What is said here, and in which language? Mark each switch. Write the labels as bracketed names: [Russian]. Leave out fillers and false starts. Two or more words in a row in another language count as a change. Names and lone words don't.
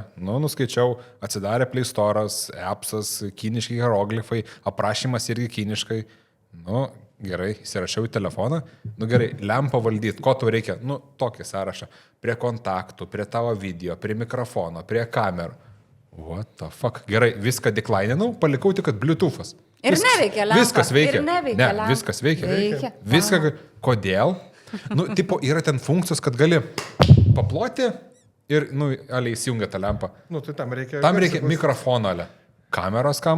[Lithuanian] Nuskaičiau, atsidarė Play Store'as, appsas, kiniški hieroglifai, aprašymas irgi kiniškai. Gerai, įsirašiau į telefoną. Gerai, lempą valdyti, ko tau reikia? Tokį sąrašą. Prie kontaktų, prie tavo video, prie mikrofono, prie kamerų. [English] What the fuck? [Lithuanian] Gerai, viską deklininau, palikau tik, kad Bluetooth'as. Ir neveikia lempa. Viskas veikia. Lempa. Viskas veikia. Veikia. Viską. Kodėl? Tipo, yra ten funkcijos, kad gali paploti ir, aliai įsijungia tą lempą. Tai tam reikia mikrofono, ale. Kameros kam?